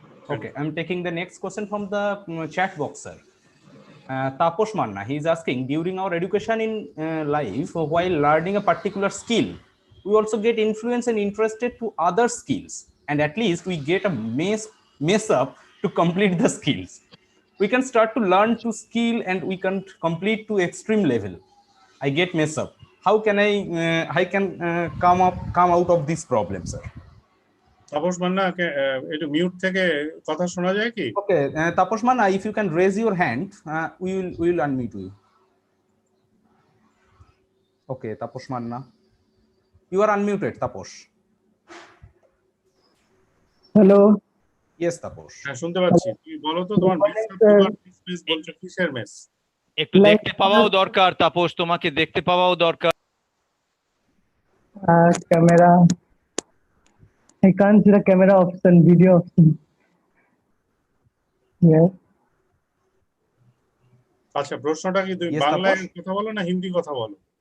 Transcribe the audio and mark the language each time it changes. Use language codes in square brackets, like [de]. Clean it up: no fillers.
[en] Okay, I'm taking the next question from the chat box, sir. Taposh Manna, he is asking, during our education in life, while learning a particular skill, we also get influenced and interested to other skills, and at least we get a mess up to complete the skills. We can start to learn to skill and we can complete to extreme level. I get mess up. How can I can come out of this problem, sir? [bn] Tapas Manna একটু mute থেকে কথা শোনা যায় কি? [en] Okay, Taposh Manna, if you can raise your hand, we will unmute you. Okay, Taposh Manna, you are unmuted, Taposh. Hello. Yes, Taposh. [bn] হ্যাঁ শুনতে পাচ্ছি. তুমি বলো তো তোমার মিস বলছো কিসের মেস? একটু দেখতে পাওয়াও দরকার তাপস, তোমাকে দেখতে পাওয়াও দরকার. [en] Camera. I can't see the camera option, video option. Yes. [bn] আচ্ছা, প্রশ্নটা কি তুমি [en] Yes, [bn] বাংলায় [en] Taposh? [bn] কথা বলো না হিন্দি কথা বলো?